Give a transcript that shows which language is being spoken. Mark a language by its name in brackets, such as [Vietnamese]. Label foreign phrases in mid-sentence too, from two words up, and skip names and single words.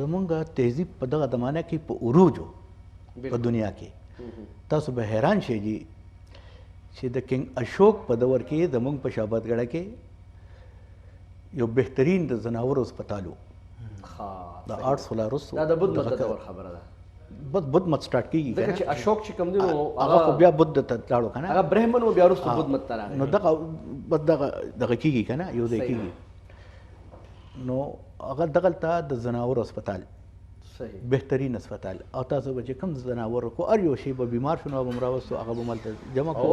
[Pashto] زمونږ تهذیب په دغه زمانه کې په عروج په دنیا کې تاسو به حیران شئ جي چې د کنګ اشوک په دور کې زمونږ په شابادګړه کې یو بهترین د زناورو هسپتال و د 800 وروسته دا د بدھ مت دور خبره ده بدھ مت سٹارټ کیږي ځکه چې اشوک چې کوم دی نو هغه خو بیا بدھ ته لاړو که نه هغه برهمن و بیا وروسته بدھ مت ته راغی نو دغه کیږي که نه یو ځای کیږي نو هغه دغلته د زناورو هسپتال بهترین هسپتال او تاسو به چې کوم زناور کو هر یو شی به بیمار شو نو به راوستو هغه به ملته جمع کو